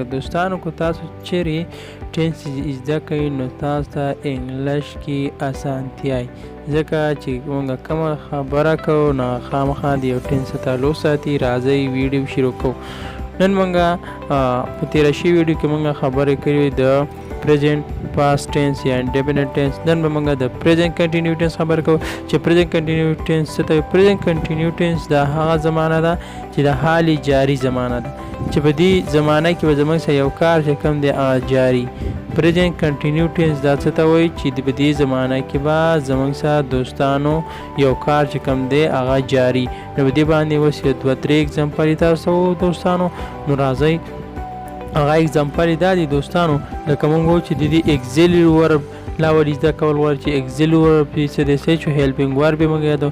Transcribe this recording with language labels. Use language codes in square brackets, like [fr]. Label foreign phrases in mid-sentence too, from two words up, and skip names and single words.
[ps] دوستانو کو تاسو چیرې ټینسز زده کوئ نو تاسو ته انګلیش کې اسانتیا ځکه چې موږ کومه خبره کوو نو خامخا د یو ټینس تعلق ساتي. راځئ ویډیو شروع کوو. نن موږ په تېره شوي ویډیو کې موږ خبرې کړې د [en] present past tense [ps] یا [en] indefinite tense. [ps] نن به موږ د [en] present continuous tense [ps] خبر کوو چې [en] present continuous tense [ps] څه ته. [en] present continuous tense [ps] دا هغه زمانه ده چې د حال جاری زمانه ده چې په دې زمانه کې به زموږ سره یو کار چې کوم دی هغه جاری. [en] present continuous tense [ps] دا څه ته وایي چې په دې زمانه کې به زموږ سره دوستانو یو کار چې کوم دی هغه جاری. نو په دې باندې اوس یو دوه درې اګزامپل تاسو دوستانو نو راځئ هغه اگزامپل دا دی دوستانو لکه مونږ وایو چې د دې [en] auxiliary verb [ps] لا ولې زده کول غواړي چې [en] auxiliary verb [ps] څه دی چې [en] helping verb [ps] یې موږ یادوو.